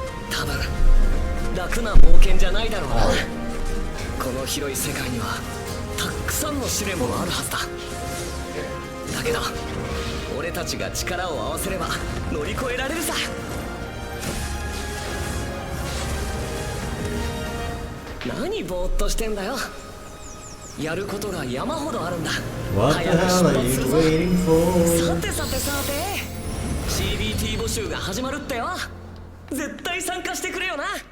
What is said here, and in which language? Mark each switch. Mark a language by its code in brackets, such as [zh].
[ja] 多分楽な冒険じゃないだろうな。この広い世界にはたくさんの試練もあるはずだ。だけど俺たちが力を合わせれば乗り越えられるさ。何ぼーっとしてんだよ。やることが山ほどあるんだ。 [en] What the hell are you waiting for? [ja] さてさてさて CBT 募集が始まるってよ。絶対参加してくれよな。